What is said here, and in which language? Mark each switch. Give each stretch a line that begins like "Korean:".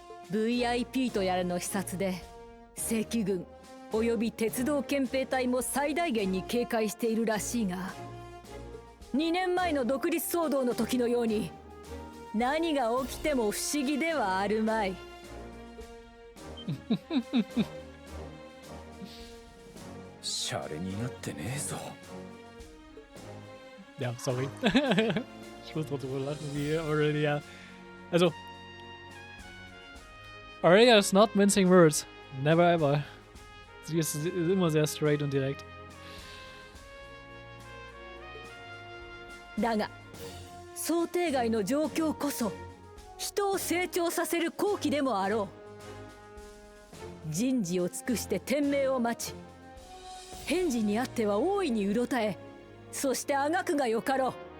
Japanese: VIP とやらの視察で正規軍および鉄道憲兵隊も最大限に警戒しているらしいが、2年前の独立騒動の時のように何が起きても不思議ではあるまい。シャレになってねえぞ。
German: Ja, sorry. Ich muss drüber lachen, wie Aurelia.
English: Also, Aurelia is not mincing words. Never ever.
German: Sie ist immer sehr straight und direkt.
Japanese: だが想定外の状況こそ人を成長させる好機でもあろう。人事を尽くして天命を待ち、返事にあっては大いにうろたえ、そしてあがくがよかろう。